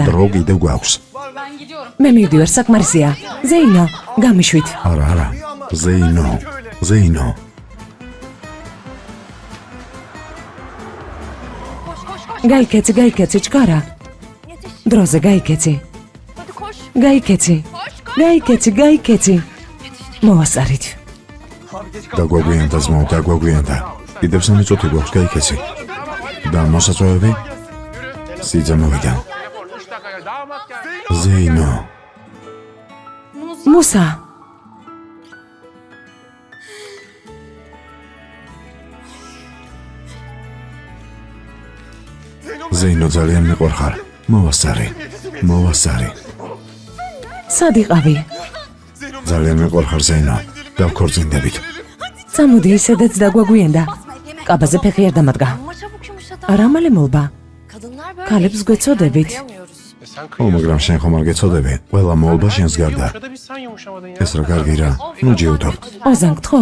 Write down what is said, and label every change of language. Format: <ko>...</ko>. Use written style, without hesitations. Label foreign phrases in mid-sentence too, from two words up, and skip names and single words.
<ka>დრო კიდევ გვაქვს. მე მივდივარ, საკმარისია. ზეინო, გამიშვით. არა. ზეინო. გაიქეცი, ჩქარა. დროზე გაიქეცი.</ka> <tr>Hadi koş.</tr> <ka>გაიქეცი. მოვასწარით. დაგვაგვიანდა ძმაო, დაგვაგვიანდა. კიდევ 3 წუთი გვაქვს გაიქეცი. და მოსაწვევები? სიძე მოვიდა.</ka> <tr>Telefon 3 dakikaya damat geldi.</tr> <ka>ზეინო. მუსა, ზეინო ძალიან მიყვარხარ. მოვასწარი. სად იყავი? ძალიან მიყვარხარ ზეინო. დავქორწინდებით. წამოდი, ისედაც დაგვაგვიანდა. კაბაზე ფეხი არ დამადგა.</ka> <tr>Ama çabuk yumuşat.</tr> <ka>რა მალე მოლბა?</ka> <tr>Kadınlar böyle.</tr> <ka>Kalps გვეწოდებით.</ka> <tr>Kıyamıyoruz. Sen</tr> <ka>ო, მაგრამ შენ ხომ არ გეწოდები? ყველა მოულბა შენს გარდა.</ka> <tr>Şurada bir sen yumuşamadın ya.</tr> <ka>ეს რა კარგი რა. ნუ ჯიუდობ. ოზან, გთხოვ?</ka>